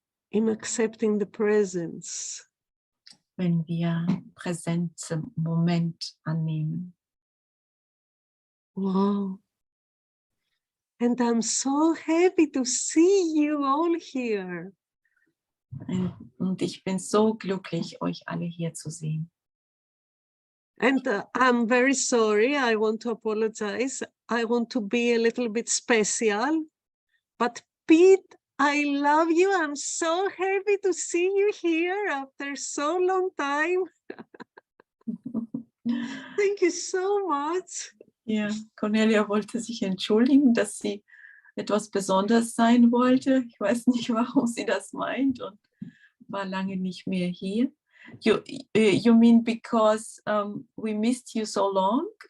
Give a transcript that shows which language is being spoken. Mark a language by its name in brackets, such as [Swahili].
[English] in accepting the presence. [German] wenn wir Präsenz im Moment annehmen. Wow. [English] And I'm so happy to see you all here. [German] Und ich bin so glücklich, euch alle hier zu sehen. [English] And I'm very sorry, I want to apologize. I want to be a little bit special. But Pete, I love you. I'm so happy to see you here after so long time. Thank you so much. [German] Ja, Kornelia wollte sich entschuldigen, dass sie etwas Besonderes sein wollte. Ich weiß nicht, warum sie das meint und war lange nicht mehr hier. [English] You mean because we missed you so long?